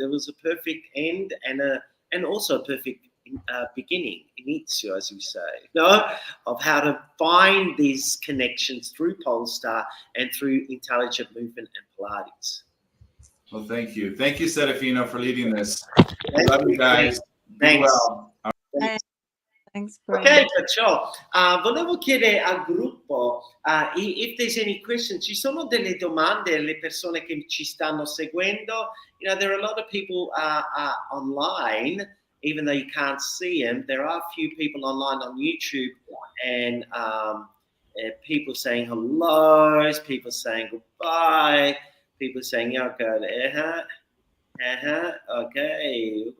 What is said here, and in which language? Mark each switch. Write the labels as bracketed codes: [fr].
[en] It was a perfect end and also a perfect beginning, inizio, as we say, you know, of how to find these connections through Polestar and through intelligent movement and Pilates. Well, thank you. Thank you, Serafino, for leading this. Love you guys. Thanks. Be well. Thanks, Brian. [it] Ok, perciò volevo chiedere al gruppo [en] if there's any questions. [it] Ci sono delle domande alle persone che ci stanno seguendo? [en] You know, there are a lot of people online, even though you can't see them. There are a few people online on YouTube, and people saying hello, people saying goodbye, people saying okay, okay.